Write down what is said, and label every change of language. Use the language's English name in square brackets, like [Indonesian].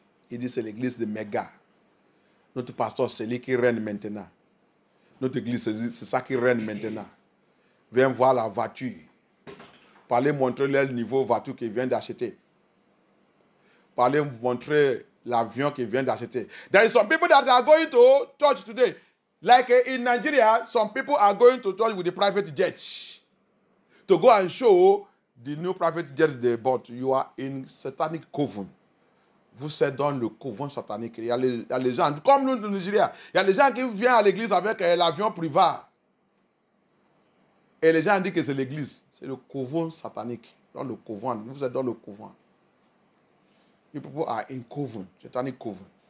[French] Il dit que c'est l'église de Méga. Notre pasteur, c'est lui qui règne maintenant. Notre église, c'est ça qui règne maintenant. Viens voir la voiture. Pour aller montrer le niveau voiture qu'il vient d'acheter. Pour aller montrer l'avion qu'il vient d'acheter. [English] There is some people that are going to church today. Like in Nigeria, some people are going to church with the private jet. To go and show the new private jet they bought. You are in satanic coven. [French] Vous êtes dans le couvent satanique. Il y a les gens, comme nous, au Nigeria, il y a les gens qui viennent à l'église avec l'avion privé. Et les gens disent que c'est l'église. C'est le couvent satanique. Dans le couvent. Vous êtes dans le couvent. [English] You people are in coven. Satanic coven.